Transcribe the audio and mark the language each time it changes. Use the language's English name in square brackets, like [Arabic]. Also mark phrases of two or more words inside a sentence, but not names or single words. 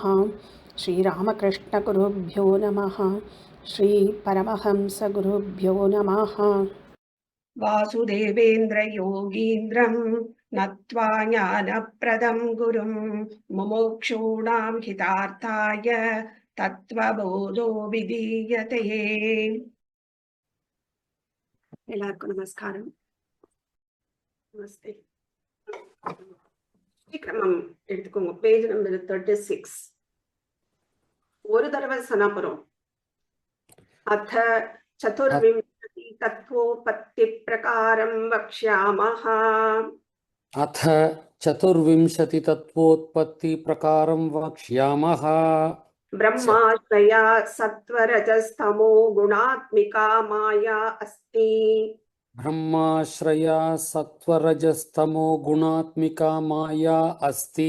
[Sanskrit] श्रीरामकृष्ण गुरुभ्यो नमः। श्री परमहंस गुरुभ्यो नमः। वासुदेवेन्द्र योगीन्द्रं नत्वा ज्ञानप्रदं गुरुं मुमुक्षूणां हितार्थाय तत्त्वबोधो विधीयते। [Tamil] எல்லாருக்கும் நமஸ்காரம். நமஸ்தே. கிரமம் எடுத்துக்கோங்க. பேஜ் நம்பர் 36. ஒரு தடவை சனாபுரம். [Sanskrit] अथ चतुर्विंशति तत्त्वोत्पत्ति प्रकारं वक्ष्यामः. अथ चतुर्विंशति तत्वोत्पत्ति प्रकारं वक्ष्यामः। ब्रह्माश्रया सत्वरजस्तमो गुणात्मिका माया अस्ति। ब्रह्माश्रया सत्वरजस्तमो गुणात्मिका माया अस्ति।